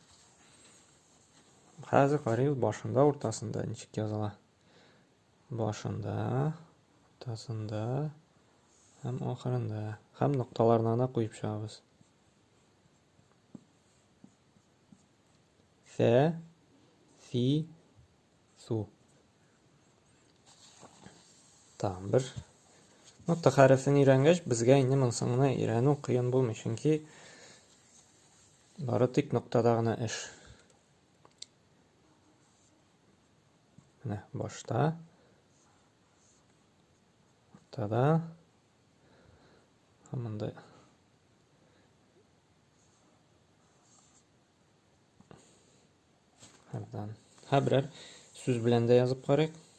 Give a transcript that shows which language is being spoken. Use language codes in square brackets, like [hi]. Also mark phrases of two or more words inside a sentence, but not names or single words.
[tt] Хәзер карыйбыз башында, уртасында ничек языла. Башында, уртасында һәм ахырында. Һәм нокталарына да куеп чыгабыз. Сә, си, су. Тәмам, бер нокта хәрефен өйрәнгәч, безгә инде монысын өйрәнү кыен булмый, чөнки бары тик ноктада гына эш. Менә башта, ортада, монда берәр сүз белән дә язып карыйк.